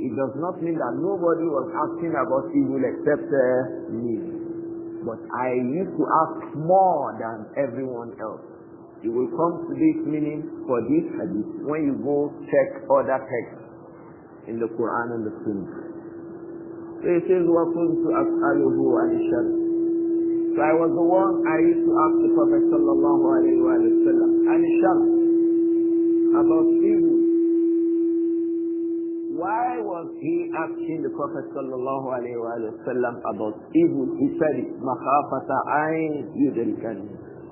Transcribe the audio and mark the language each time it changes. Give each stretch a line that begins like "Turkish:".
English: It does not mean that nobody was asking about evil except me. But I used to ask more than everyone else. You will come to this meaning for this hadith when you go check other texts in the Quran and the Sunnah. So it says,
Arabic: وَكُنْتُ أَسْأَلُهُ عَنِ الشَّرِّ.
English: So I was the one I used to ask the Prophet sallallahu alayhi wa sallam
Arabic: عَنِ الشَّرِّ,
English: about evil. Why was he asking the Prophet sallallahu alayhi wa sallam about evil? He said it,
Arabic: مَخَافَةَ أَنْ يُدْرِكَنِي.